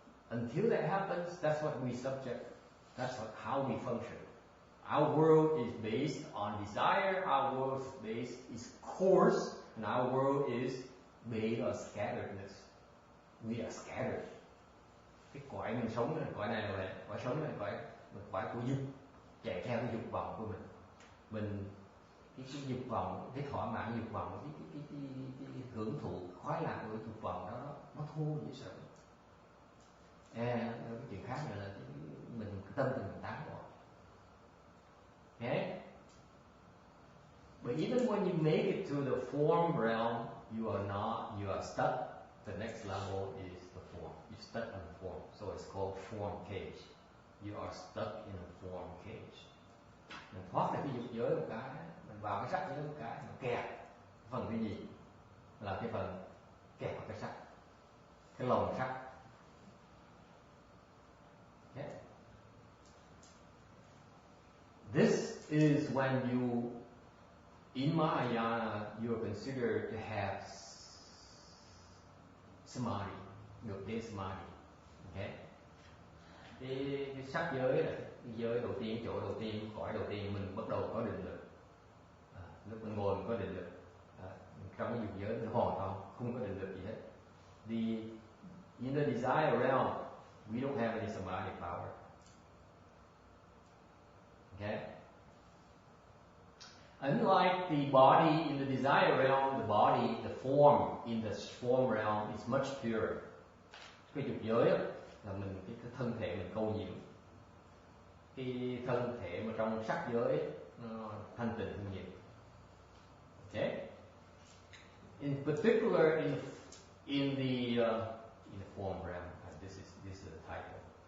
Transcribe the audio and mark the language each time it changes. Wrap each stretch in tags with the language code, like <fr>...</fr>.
<en>Until that happens, that's what we subject. That's how we function. Our world is based on desire. Our world is coarse, and our world is based on scatteredness. We are scattered.</en> <vi>Cái cõi mình sống là cõi này là cõi sống là cõi của dục, chạy theo cái dục vọng của mình cái dục vọng, cái thỏa mãn dục vọng, cái hưởng thụ khoái lạc của dục vọng đó nó thô dễ sợ. Cái chuyện khác nữa là mình tâm mình tán loạn. Okay?</vi> <en>But even when you make it to the form realm, you are stuck. The next level is the form. You're stuck in the form. So it's called form cage. You are stuck in a form cage.</en> <vi>Mình thoát được cái dục giới một cái, mình vào cái sắc giới một cái, mình kẹt. Phần cái gì? Là cái phần kẹt vào cái sắc. Cái lồng sắc.</vi> <en>Okay. This is when you, in Mahayana, you are considered to have samadhi,</en> <vi>được đến samadhi.</vi> <en>Okay.</en> <vi>Cái sắc giới là cái giới đầu tiên, chỗ đầu tiên, cõi đầu tiên mình bắt đầu có định lực. Lúc mình ngồi mình có định lực. Trong cái dục giới mình hoàn toàn không có định lực gì hết.</vi> <en>In the desire realm, we don't have any samadhi power. Okay? Unlike the body in the desire realm, the form in the form realm is much purer.</en> <vi>Cái dục giới là cái thân thể mình câu nhiễm. Cái thân thể mà trong sắc giới nó thanh tịnh hơn nhiều.</vi> <en>Okay? In particular, in the form realm, this is the title.</en>